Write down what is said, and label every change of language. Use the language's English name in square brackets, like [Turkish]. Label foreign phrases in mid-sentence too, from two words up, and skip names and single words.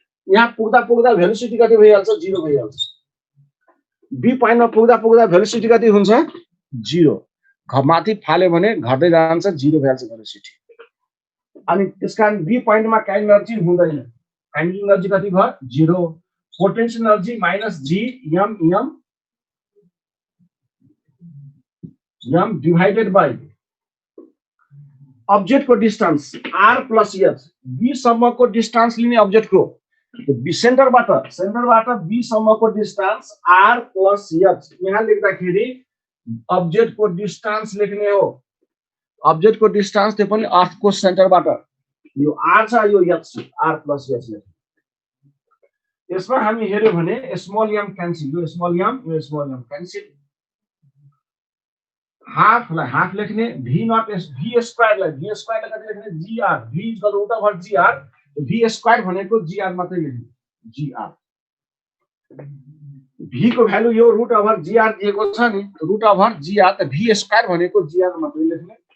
[Nepali] यहाँ पुग्दा भेलोसिटी कति भइहाल्छ 0 भइहाल्छ बी पोइन्टमा पुग्दा भेलोसिटी कति हुन्छ 0 माथि फाल्यो भने घट्दै जान्छ 0 भइहाल्छ भेलोसिटी अनि त्यसकारण बी पोइन्टमा [English] kinetic energy [Nepali] हुँदैन [English] kinetic energy [Nepali] कति भयो 0 [English] potential energy minus G M divided by object [Nepali] को [English] distance r plus h [Nepali] b सम्म को डिस्टेंस लिने ऑब्जेक्ट को सेंटर बाट b सम्म को [English] distance r plus h [Nepali] यहाँ लेख्दाखेरि ऑब्जेक्ट को डिस्टेंस लेख्ने हो ऑब्जेक्ट को डिस्टेंस त्यो पनि अर्थ को सेन्टर बाट यो r छ यो h r प्लस h लेख्ने यसमा हामी हेर्यो भने [English] small m cancel [Nepali] यो [English] small m cancel [Nepali] हाफ लेख्ने [English] v not v square [Nepali] लाई कति लेख्ने [English] gr v equal root over gr v square [Nepali] भनेको gr मात्रै लेख्ने gr v को भ्यालु यो [English] root over gr [Nepali] दिएको छ नि [English] root over gr [Nepali] त [English] v square [Nepali] भनेको gr मात्रै लेख्ने